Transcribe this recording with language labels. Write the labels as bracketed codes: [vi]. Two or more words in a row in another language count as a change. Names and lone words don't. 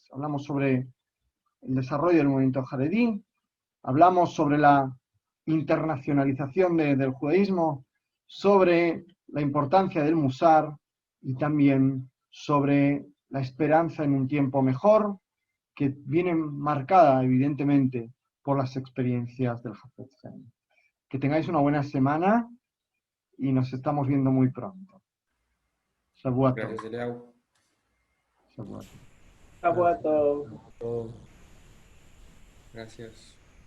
[es] Hablamos sobre el desarrollo del movimiento Haredí, hablamos sobre la internacionalización del judaísmo, sobre la importancia del Musar y también sobre la esperanza en un tiempo mejor, que viene marcada evidentemente por las experiencias del Hafetz Haim. Que tengáis una buena semana y nos estamos viendo muy pronto. [he] Shavuot tov. [es] Gracias, Eliau. [he] Shavuot tov. Shavuot tov. [es] Gracias.